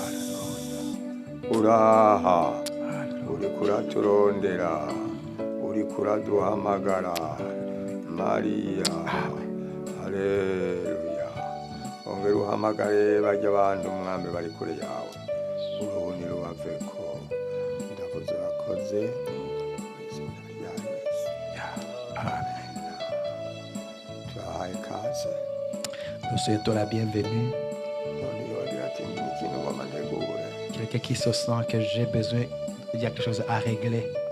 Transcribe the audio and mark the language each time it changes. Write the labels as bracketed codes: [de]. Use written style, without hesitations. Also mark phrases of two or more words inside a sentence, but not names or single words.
[rn] uraha uri kuraturondera uri kuraduhamagara Mariya haleluya ongera uhamagare bajya abantu mwami bari kure yawe uruhuni rubaveko ndavuze urakoze [fr] Nous souhaitons la bienvenue. Quelqu'un qui se sent que j'ai besoin, il y a quelque chose à régler.